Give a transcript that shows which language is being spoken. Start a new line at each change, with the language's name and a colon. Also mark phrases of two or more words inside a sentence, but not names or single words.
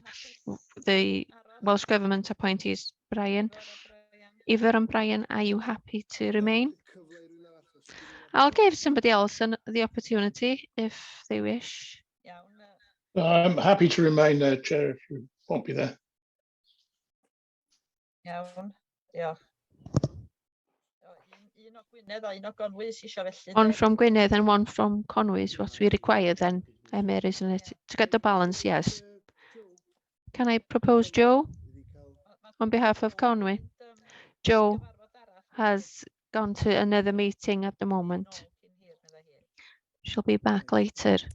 English: The Welsh Government appointees, Brian. Ivor and Brian, are you happy to remain? I'll give somebody else the opportunity if they wish. I'm happy to remain there, Chair, if you want me there.
Welsh: Iawn, diolch. Un o Gwynedd a un o Gonwys isio felly.
English: One from Gwynedd and one from Conwy is what we require then, Emyr, isn't it? To get the balance, yes. Can I propose Joe on behalf of Conwy? Joe has gone to another meeting at the moment. She'll be back later.